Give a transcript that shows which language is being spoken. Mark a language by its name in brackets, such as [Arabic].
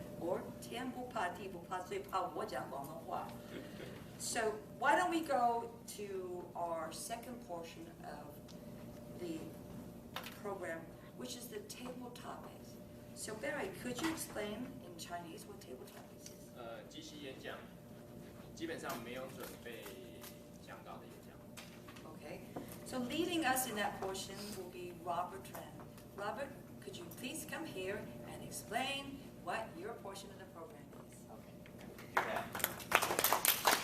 [Chinese] Or 天不怕地不怕最怕我讲广东话. [English] So why don't we go to our second portion of the program, which is the table topics. So Barry, could you explain in Chinese what table topics is? [Chinese] 即席演讲基本上没有准备讲稿的演讲。 [English] Okay. So leading us in that portion will be Robert Tran. Robert, could you please come here and explain what your portion of the program is? Okay. Do that.